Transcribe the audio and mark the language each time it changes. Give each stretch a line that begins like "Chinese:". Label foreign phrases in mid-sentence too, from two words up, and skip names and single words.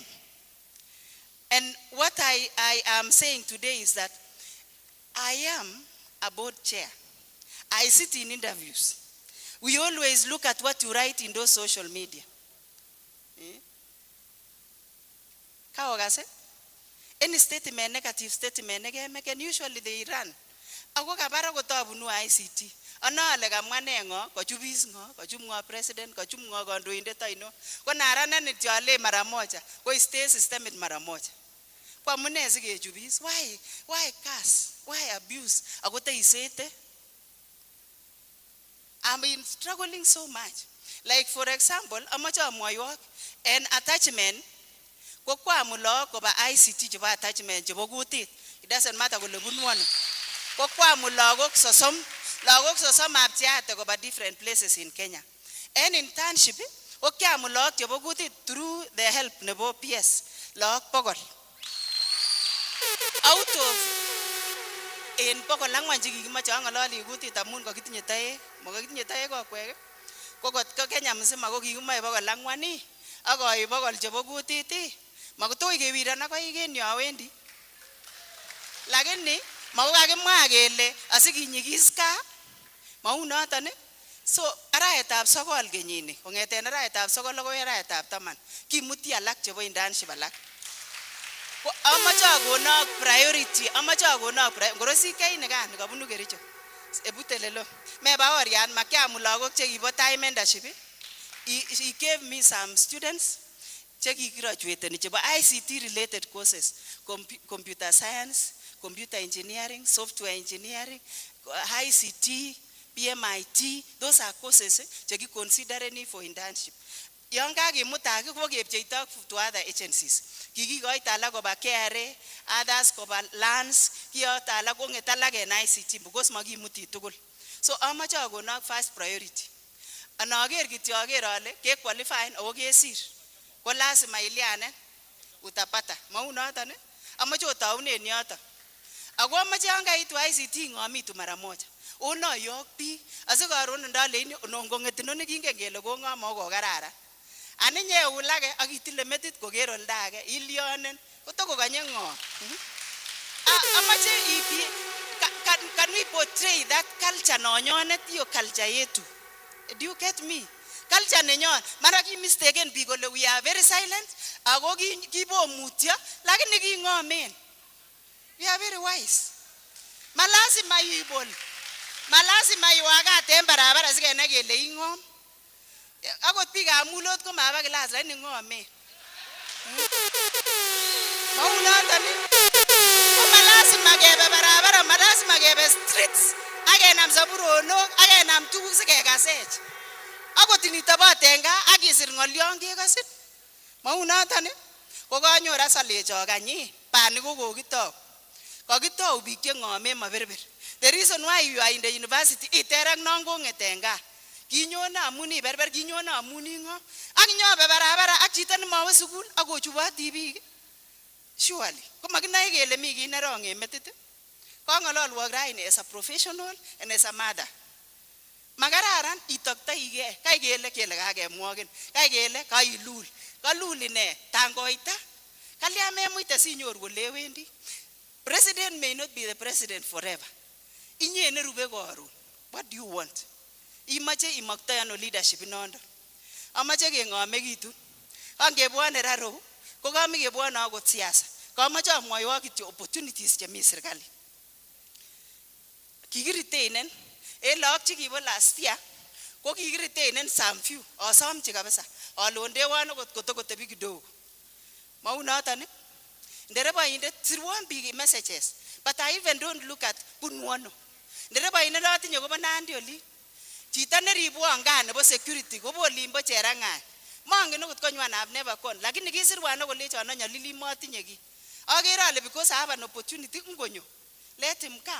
English: And what I am saying today is that I am a board chair. I sit in interviews. We always look at what you write in those social media. Any statement, negative statement, and usually they run.
Kalenjin: Ako kabara kotabunu ICT. Ana ale kamwane ngo, kochubis ngo, kochub ngo president, kochub ngo kandoindet aino. Ko narana ni tiale
Swahili: mara moja,
Kalenjin: ko
English: stay systemic
Swahili: mara moja.
Kalenjin: Kwa mune sikechubis?
English: Why curse? Why abuse?
Kalenjin: Ako te isete.
English: I've been struggling so much. Like for example,
Kalenjin: amacha amwayok an attachment ko kwa mulo ko ba ICT chebo attachment chebo kutit.
English: It doesn't matter
Kalenjin: kole bunu ano. Ko kwa mulagok sosom aptiate ko ba different places in Kenya.
English: And internship
Kalenjin: ko kya mulagok chebo kutit
English: through the help
Kalenjin: nebo PS lagok pokol. Out of en pokol angwan chikikimoche ang'ololi kutit amun kokitinye toek, mokokitinye toek kokwek ko kot ko Kenya mzima ko kikimoe pokol angwan akoi pokol chebo kutit makotoi kewiron akoi en yu awendi. Lakini makokakimwa kele asikinyikis kaa mau noton. So arawetab 9 kenyini kong'eten arawetab 9 akoi arawetab 10 kimuti alak chebo internship alak. Amache akonok priority, ngorosi kei nekan kabunu Kericho. Ebutelelo. Meba orian makiamu lagok chekibo
English: time mentorship. He gave me some students
Kalenjin: chekigraduated chebo
English: ICT related courses, computer science, computer engineering, software engineering, ICT, PMIT. Those are courses chekiconsidering for internship.
Kalenjin: Yon kakimutaki ko kepcheito
English: to other agencies.
Kalenjin: Kikikoito alak koba KRA, others koba lands, kiyoto alak kong'et alak en ICT because makimuti tugul. So amache akonok
English: first priority.
Kalenjin: Anaker kityo aker ale ke qualify ako kesir. Ko lazima ilianen utapata. Mau noton amache otaunen yoto. Ako amache yon kaitu ICT ng'omitu
Swahili: mara moja.
Kalenjin: Ono yok biik asikaron ndaleini ngong'et inoni kingen kele kong'om ako kokararan. Aninye ulage akitile metit koker oldage ilionen kotokokonye ng'o. Amache ipi
English: can we portray that culture
Kalenjin: nonyonet
Swahili: yo culture yetu?
English: Do you get me?
Kalenjin: Culture nenyon mara ki mistaken biik kole
English: we are very silent
Kalenjin: ako kibomutyo lakini king'omen.
English: We are very wise.
Kalenjin: Malazima ibol. Malasima iwagat en barabara sikenai kele ing'om. Akot biikab mulot ko maba kilas lakini ng'omen. Maunoton ko malasima kebe barabara, malasima kebe streets akenam saburonok akenam tuguk sikekasech. Akot initobot en gaa akisir ng'olyon kekosin. Maunoton ko kanyor asalechok any bani ko kokitou. Kokitou biik cheng'omen maberbер.
English: The reason why you are in the university
Kalenjin: iter ak non kong'et en gaa. Kinyone amun iberber, kinyone amun ing'om. Ak nyobe barabara ak chito nemowe sukul ak kochuboti biik. Surely, ko makinoe kele mi kit nerong en metit. Kong'ololwok raini
English: as a professional and as a mother.
Kalenjin: Makararan itoktoigei, kai kele kakemwogin, kai kele kailul. Kalul ine tangoita. Kalya memuite sinyoru olewendi.
English: President may not be the president forever.
Kalenjin: Inye nerube koron.
English: What do you want?
Kalenjin: Imache imaktoi ano leadership inondo. Amache keng'omekitu. Kangebwone raro ko kamekebwone akot siasa. Kamache amwoiwok kityo opportunities chemi serikali. Kikiriteinen en lagok chekibo last year ko kikiriteinen
English: some few.
Kalenjin: Asomchi kabisa. Ale ondewon akot kotokotebi kidogo. Maunoton ndereboindet sirwon biik messages.
English: But I even don't look at bunwono.
Kalenjin: Ndereboindet notinye kobo Nandi oli. Chito neribwon gaa nebo security kobo olimbo Cherang'any. Mongen okot konywan
English: I've never gone.
Kalenjin: Lakini kisirwan akolechon anyolili motinye kiy. Akere ale
English: because I have an opportunity ngonyo. Let him come.